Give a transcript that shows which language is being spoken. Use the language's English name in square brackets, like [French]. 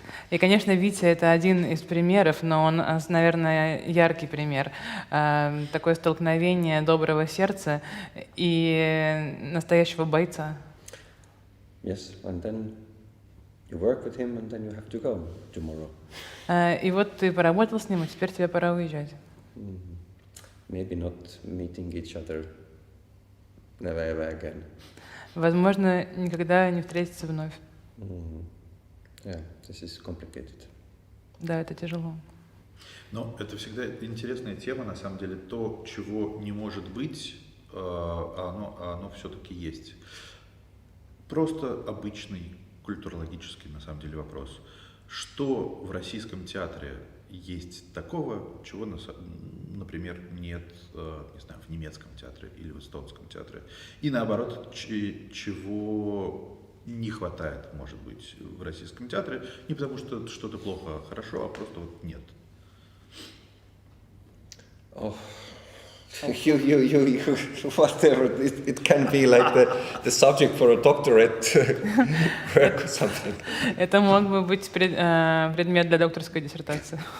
[Russian] И, конечно, Витя — это один из примеров, но он, наверное, яркий пример. Такое столкновение доброго сердца и настоящего бойца. [English] Yes, and then you work with him, and then you have to go tomorrow. [Russian] И вот ты поработал с ним, и теперь тебе пора уезжать. [English] Maybe not meeting each other never ever again. [Russian] Возможно, никогда не встретиться вновь. [English] Yeah, this is complicated. [Russian] Да, это тяжело. Но это всегда интересная тема, на самом деле, то, чего не может быть, оно все-таки есть. Просто обычный культурологический, на самом деле, вопрос. Что в российском театре есть такого, чего, например, нет, не знаю, в немецком театре или в эстонском театре? И наоборот, чего не хватает, может быть, в российском театре, не потому что что-то плохо, хорошо, а просто вот нет. [English] Oh, you whatever. It can be like the subject for a doctorate work or something. [Russian] Это мог бы быть предмет для докторской диссертации.